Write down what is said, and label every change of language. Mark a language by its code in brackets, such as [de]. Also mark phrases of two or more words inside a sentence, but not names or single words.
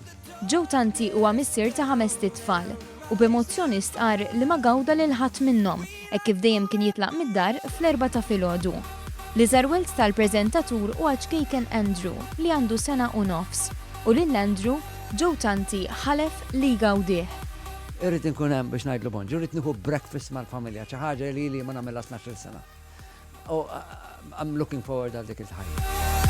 [mt] Joe Tanti huwa missier ta' 5 tfal u b'emozzjoni stqar li ma gawda lil ħadd minnhom hekk kif dejjem kien jitlaq mid-dar fl-4 ta' filgħodu. L-iżarwelt tal-preżentatur huwa ċkejken Andrew li għandu sena u nofs u lil Andrew Joe Tanti ħalef li gawdih. Irrid inkun hemm biex ngħidlu bonġu, irrid nieħu breakfast mal-familja, xi ħaġa li ma nagħmilha 12 sena. [en] Oh, I'm looking forward [mt] għal dik il-ħajja.